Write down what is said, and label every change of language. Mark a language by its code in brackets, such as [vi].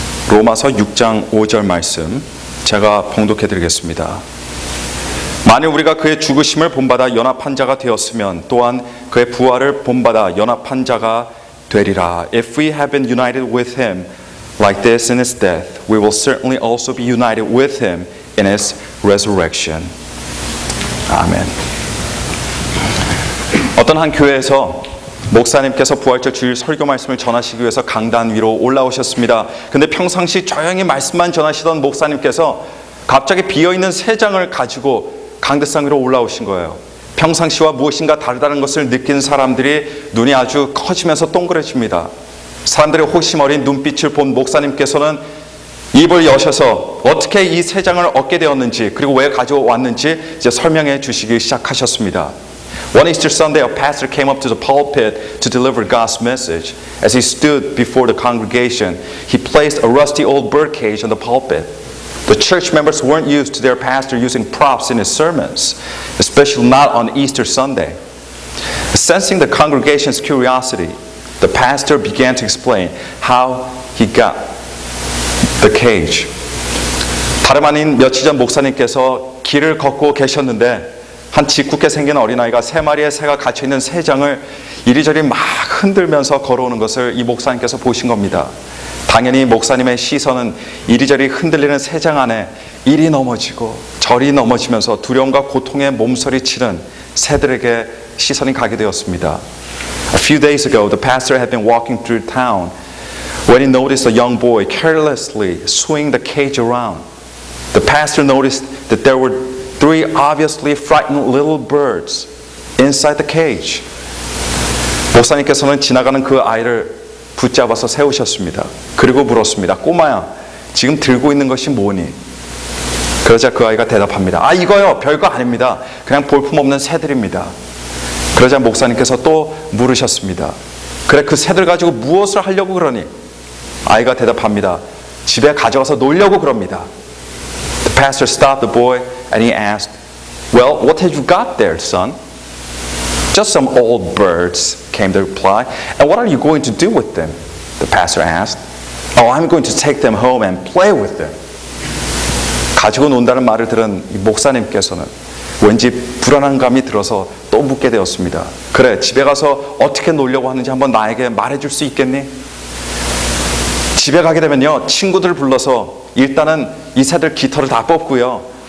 [ko] 로마서 6장 5절 말씀 제가 봉독해 드리겠습니다. 만일 우리가 그의 죽으심을 본받아 연합한 자가 되었으면 또한 그의 부활을 본받아 연합한 자가 되리라. [en] If we have been united with him like this in his death, we will certainly also be united with him in his resurrection. [ko] 아멘. 어떤 한 교회에서 목사님께서 부활절 주일 설교 말씀을 전하시기 위해서 강단 위로 올라오셨습니다. 근데 평상시 조용히 말씀만 전하시던 목사님께서 갑자기 비어있는 세 장을 가지고 강대상 위로 올라오신 거예요. 평상시와 무엇인가 다르다는 것을 느낀 사람들이 눈이 아주 커지면서 동그래집니다. 사람들의 호기심 어린 눈빛을 본 목사님께서는 입을 여셔서 어떻게 이 세 장을 얻게 되었는지 그리고 왜 가져왔는지 이제 설명해 주시기 시작하셨습니다. [en] One Easter Sunday, a pastor came up to the pulpit to deliver God's message. As he stood before the congregation, he placed a rusty old birdcage on the pulpit. The church members weren't used to their pastor using props in his sermons, especially not on Easter Sunday. Sensing the congregation's curiosity, the pastor began to explain how he got the cage. [ko] 다름 아닌 며칠 전 목사님께서 길을 걷고 계셨는데 한 짓궂게 생긴 어린아이가 세 마리의 새가 갇혀있는 세 장을 이리저리 막 흔들면서 걸어오는 것을 이 목사님께서 보신 겁니다. 당연히 목사님의 시선은 이리저리 흔들리는 세 장 안에 이리 넘어지고 저리 넘어지면서 두려움과 고통에 몸서리치는 새들에게 시선이 가게 되었습니다. [en] A few days ago, the pastor had been walking through town when he noticed a young boy carelessly swinging the cage around. The pastor noticed that there were three obviously frightened little birds inside the cage. [ko] 목사님께서는 지나가는 그 아이를 붙잡아서 세우셨습니다. 그리고 물었습니다. 꼬마야, 지금 들고 있는 것이 뭐니? 그러자 그 아이가 대답합니다. 아, 이거요, 별거 아닙니다. 그냥 볼품없는 새들입니다. 그러자 목사님께서 또 물으셨습니다. 그래, 그 새들 가지고 무엇을 하려고 그러니? 아이가 대답합니다. 집에 가져가서 놀려고 그럽니다. [en] The pastor stopped the boy and he asked, well, what have you got there, son? Just some old birds, came the reply. And what are you going to do with them? The pastor asked. Oh, I'm going to take them home and play with them. [ko] 가지고 논다는 말을 들은 이 목사님께서는 왠지 불안한 감이 들어서 또 묻게 되었습니다. 그래, 집에 가서 어떻게 놀려고 하는지 한번 나에게 말해줄 수 있겠니? 집에 가게 되면요, 친구들 불러서 일단은 이 새들 깃털을 다 뽑고요.